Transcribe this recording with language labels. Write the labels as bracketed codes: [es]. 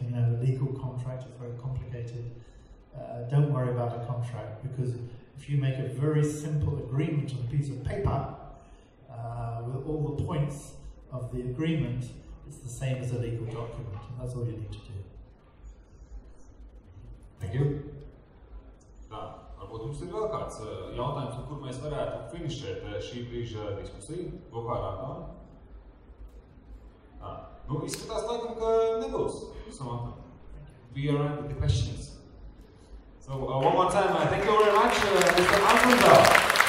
[en] You know, a legal contract is very complicated. Don't worry about a contract, because if you make a very simple agreement on a piece of paper, with all the points of the agreement, it's the same as a legal document, and that's all you need to do. Thank you. [lv] Tā, varbūt jums ir vēl kāds jautājums, kur mēs varētu finišēt šī brīža diskusiju kopā ar Antonu? Nu, izskatās laikam, ka nebūs. [en] We are at the questions. So one more time, thank you very much, Mr. Anton Dell.